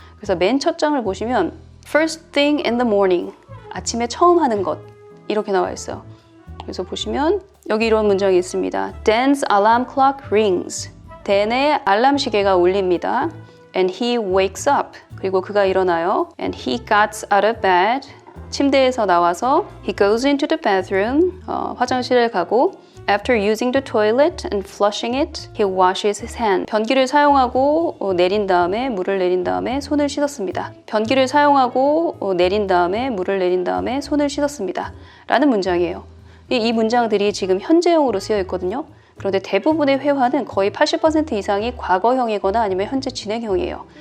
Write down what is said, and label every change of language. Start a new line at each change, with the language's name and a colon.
Korean: 그래서 맨 첫 장을 보시면
English: First thing in the morning
Korean: 아침에 처음 하는 것 이렇게 나와 있어요. 그래서 보시면 여기 이런 문장이 있습니다.
English: Dan's alarm clock rings.
Korean: 댄의 알람 시계가 울립니다.
English: And he wakes up.
Korean: 그리고 그가 일어나요.
English: And he gets out of bed.
Korean: 침대에서 나와서
English: he goes into the bathroom.
Korean: 화장실을 가고
English: After using the toilet and flushing it, he washes his hands.
Korean: 변기를 사용하고 내린 다음에 물을 내린 다음에 손을 씻었습니다. 변기를 사용하고 내린 다음에 물을 내린 다음에 손을 씻었습니다. 라는 문장이에요. 이 문장들이 지금 현재형으로 쓰여 있거든요. 그런데 대부분의 회화는 거의 80% 이상이 과거형이거나 아니면 현재 진행형이에요.